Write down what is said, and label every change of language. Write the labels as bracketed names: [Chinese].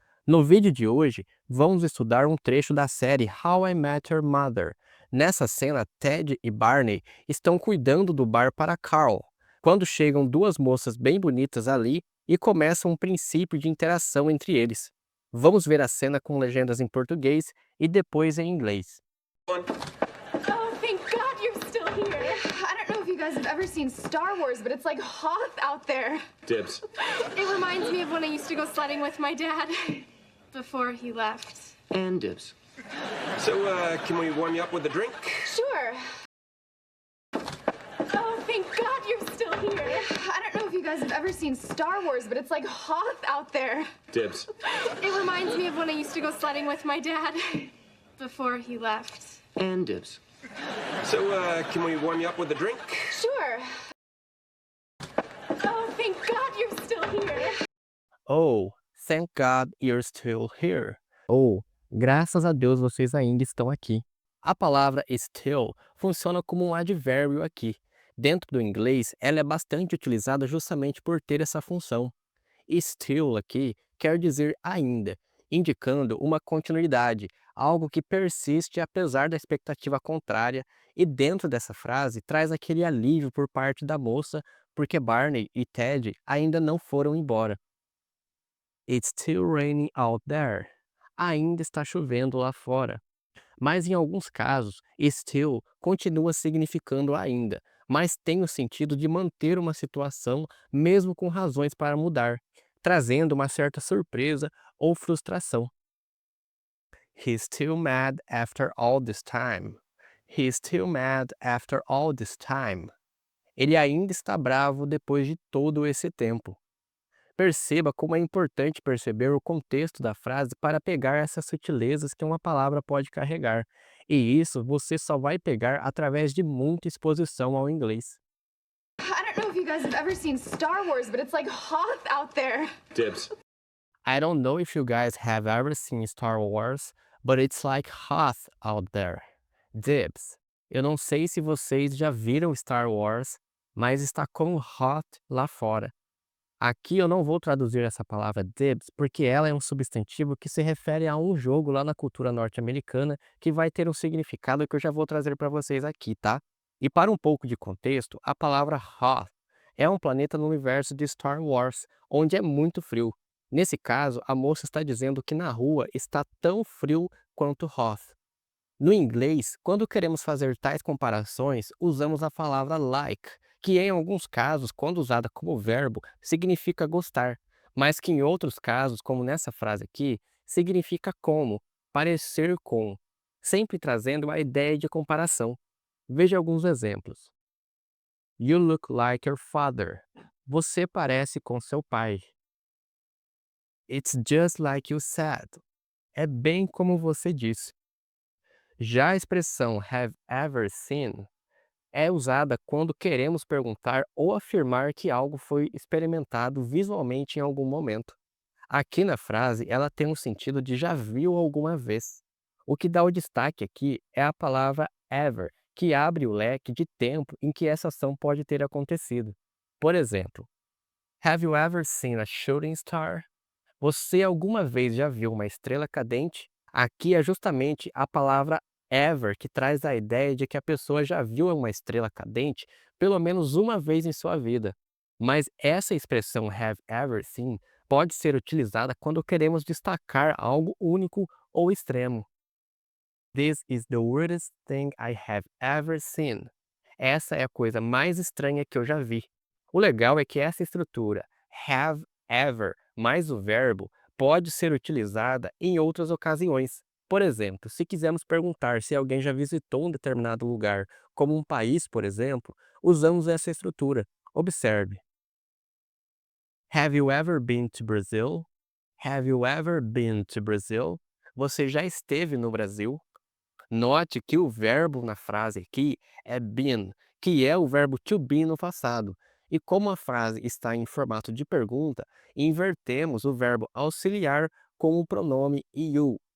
[Portuguese] No vídeo de hoje, vamos estudar um trecho da série How I Met Your Mother. Nessa cena, Ted e Barney estão cuidando do bar para Carl, quando chegam duas moças bem bonitas ali e começa um princípio de interação entre eles. Vamos ver a cena com legendas em português e depois em inglês. [English] Oh, thank God you're still here. I don't know if you guys have ever seen Star Wars, but it's like Hoth out there. Dibs. It reminds me of when I used to go sledding with my dad before he left. And dibs. So, can we warm you up with a drink? Sure. Oh, thank God you're still here. I don't know if you guys have ever seen Star Wars, but it's like Hoth out there. Dibs. It reminds me of when I used to go sledding with my dad before he left. And dibs. So, can we warm you up with a drink? Sure. Oh, thank God you're still here. Oh, thank God you're still here. [Portuguese] Ou, graças a Deus vocês ainda estão aqui. A palavra still funciona como um advérbio aqui. Dentro do inglês, ela é bastante utilizada justamente por ter essa função. Still aqui quer dizer ainda, indicando uma continuidade, algo que persiste apesar da expectativa contrária, e dentro dessa frase traz aquele alívio por parte da moça, porque Barney e Ted ainda não foram embora. [English] It's still raining out there. [Portuguese] Ainda está chovendo lá fora. Mas em alguns casos, still continua significando ainda, mas tem o sentido de manter uma situação mesmo com razões para mudar, trazendo uma certa surpresa ou frustração. [English] He's still mad after all this time. He's still mad after all this time. [Portuguese] Ele ainda está bravo depois de todo esse tempo. Perceba como é importante perceber o contexto da frase para pegar essas sutilezas que uma palavra pode carregar. E isso você só vai pegar através de muita exposição ao inglês. [English] I don't know if you guys have ever seen Star Wars, but it's like Hoth out there. Dibs. I don't know if you guys have ever seen Star Wars, but it's like hot out there. Dibs. [Portuguese] Eu não sei se vocês já viram Star Wars, mas está como hot lá fora. Aqui eu não vou traduzir essa palavra dibs porque ela é um substantivo que se refere a um jogo lá na cultura norte-americana que vai ter um significado que eu já vou trazer para vocês aqui, tá? E para um pouco de contexto, a palavra Hoth é um planeta no universo de Star Wars, onde é muito frio. Nesse caso, a moça está dizendo que na rua está tão frio quanto Hoth. No inglês, quando queremos fazer tais comparações, usamos a palavra like, que em alguns casos, quando usada como verbo, significa gostar, mas que em outros casos, como nessa frase aqui, significa como, parecer com, sempre trazendo a ideia de comparação. Veja alguns exemplos. [English] You look like your father. [Portuguese] Você parece com seu pai. [English] It's just like you said. [Portuguese] É bem como você disse. Já a expressão have ever seen é usada quando queremos perguntar ou afirmar que algo foi experimentado visualmente em algum momento. Aqui na frase, ela tem um sentido de já viu alguma vez. O que dá o destaque aqui é a palavra ever, que abre o leque de tempo em que essa ação pode ter acontecido. Por exemplo, [English] Have you ever seen a shooting star? [Portuguese] Você alguma vez já viu uma estrela cadente? Aqui é justamente a palavra ever que traz a ideia de que a pessoa já viu uma estrela cadente pelo menos uma vez em sua vida. Mas essa expressão have ever seen pode ser utilizada quando queremos destacar algo único ou extremo. [English] This is the weirdest thing I have ever seen. [Portuguese] Essa é a coisa mais estranha que eu já vi. O legal é que essa estrutura, have ever, mais o verbo, pode ser utilizada em outras ocasiões. Por exemplo, se quisermos perguntar se alguém já visitou um determinado lugar, como um país, por exemplo, usamos essa estrutura. Observe. [English] Have you ever been to Brazil? Have you ever been to Brazil? [Portuguese] Você já esteve no Brasil? Note que o verbo na frase aqui é been, que é o verbo to be no passado. E como a frase está em formato de pergunta, invertemos o verbo auxiliar com o pronome you.